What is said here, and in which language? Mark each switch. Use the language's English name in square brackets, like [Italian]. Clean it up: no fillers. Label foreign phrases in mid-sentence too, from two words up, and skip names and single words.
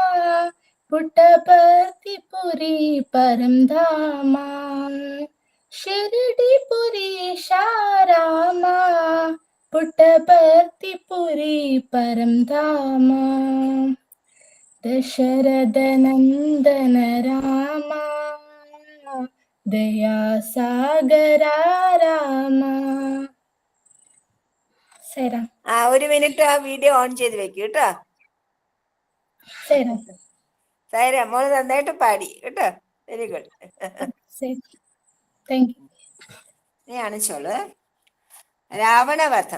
[Hindi] पुट्टपर्तिपुरी परम धाम शिरडीपुरीश राम पुट्टपर्तिपुरी परम धाम दशरथ नंदन राम दया सागर राम സൈറാം. [Malayalam] ഒരു മിനിറ്റ് ആ വീഡിയോ ഓൺ ചെയ്ത് വെക്കൂ കേട്ടോ. സൈറാം. സൈറാം മോള് നന്നായിട്ട് പാടി കേട്ടോ. [English] very good. thank you. [Malayalam] നീ കാണിച്ചോളൂ. രാവണവധം.